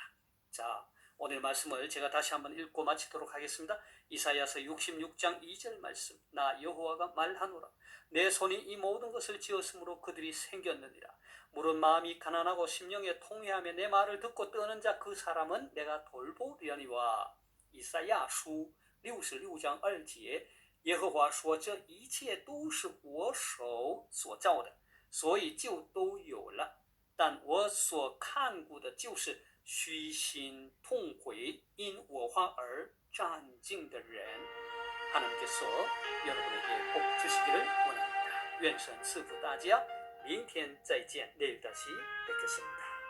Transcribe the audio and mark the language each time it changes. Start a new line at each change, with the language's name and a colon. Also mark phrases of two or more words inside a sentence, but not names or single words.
Korean: 자, 오늘 말씀을 제가 다시 한번 읽고 마치도록 하겠습니다. 이사야서 66장 2절 말씀. 나 여호와가 말하노라. 내 손이 이 모든 것을 지었으므로 그들이 생겼느니라. 물은 마음이 가난하고 심령에 통회하며 내 말을 듣고 떠는 자 그 사람은 내가 돌보려니와.
Chinese: 이사야 书66장 2节耶和华说这一切都是我手所造的，所以就都有了。但我所看顾的就是虚心痛悔因我话而战兢的人。
Korean: 하나님께서 여러분에게 복 주시기를 원합니다.
Chinese: 愿神赐福大家，明天再见，
Korean: 내일 다시 뵙겠습니다.